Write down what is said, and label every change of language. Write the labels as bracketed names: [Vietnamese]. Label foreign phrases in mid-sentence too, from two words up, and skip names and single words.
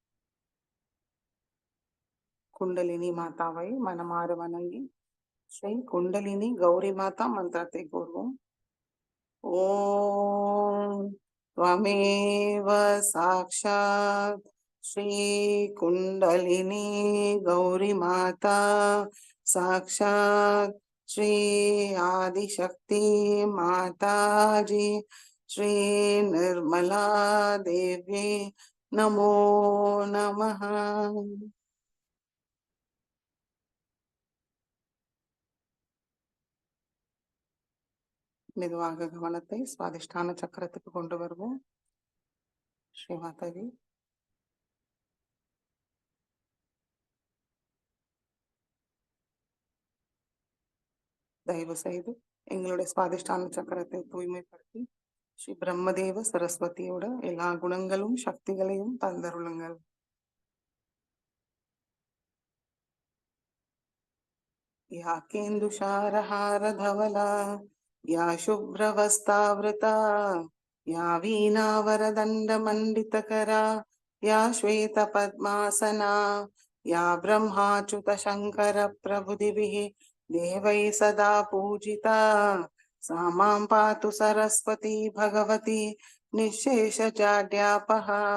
[Tamil] குண்டலினி மாதாவை மனமாற வணங்கி ஸ்ரீ குண்டலினி கௌரி மாதா மந்திரத்தை கூறுவோம். [Sanskrit] ஓம் त्वमेव साक्षात् श्री कुंडलिनी गौरी माता साक्षात् श्री आदिशक्ति माताजी श्री निर्मला देवी नमो नमः। [Tamil] மெதுவாக கவனத்தை சுவாதிஷ்டான சக்கரத்துக்கு கொண்டு வருவோம். ஸ்ரீ மாதாஜி தயவு செய்து எங்களுடைய சுவாதிஷ்டான சக்கரத்தை தூய்மைப்படுத்தி ஸ்ரீ பிரம்மதேவ சரஸ்வதியோட எல்லா குணங்களும் சக்திகளையும் தந்தருளுங்கள். [Sanskrit] या केन्दुषारहार धवला या शुभ्रवस्तावृता या वीणावरदण्डमण्डितकरा या श्वेतपद्मासना या ब्रह्माच्युतशङ्करप्रभृतिभिः देवैः सदा पूजिता सा मां पातु सरस्वती भगवती निःशेषजाड्यापहा